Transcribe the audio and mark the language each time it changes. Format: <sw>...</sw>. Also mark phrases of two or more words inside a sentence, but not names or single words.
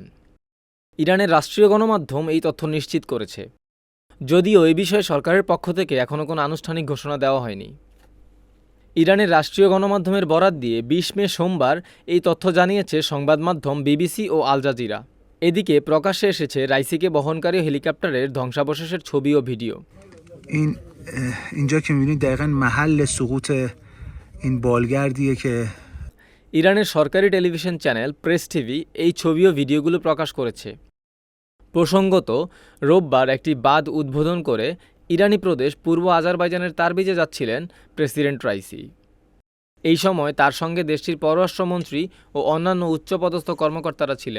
<bn>ইরানের রাষ্ট্রীয় গণমাধ্যম এই তথ্য নিশ্চিত করেছে, যদিও এ বিষয়ে সরকারের পক্ষ থেকে এখনও কোনো আনুষ্ঠানিক ঘোষণা দেওয়া হয়নি। ইরানের রাষ্ট্রীয় গণমাধ্যমের বরাত দিয়ে ২০ মে সোমবার এই তথ্য জানিয়েছে সংবাদ মাধ্যম বিবিসি ও আল জাজিরা। এদিকে প্রকাশ্যে এসেছে রাইসিকে বহনকারী হেলিকপ্টারের ধ্বংসাবশেষের ছবি ও ভিডিও।</bn> <fa>اینجا که می‌بینید دقیقاً محل سقوط این بالگردیه که</fa> <bn>ইরানের সরকারি টেলিভিশন চ্যানেল প্রেস টিভি এই ছবি ও ভিডিওগুলো প্রকাশ করেছে। প্রসঙ্গত, রোববার একটি বাঁধ উদ্বোধন করে ইরানি প্রদেশ পূর্ব আজারবাইজানের তারবিজে যাচ্ছিলেন প্রেসিডেন্ট রাইসি। এই সময় তার সঙ্গে দেশটির পররাষ্ট্রমন্ত্রী ও অন্যান্য উচ্চপদস্থ কর্মকর্তারা ছিলেন।</bn>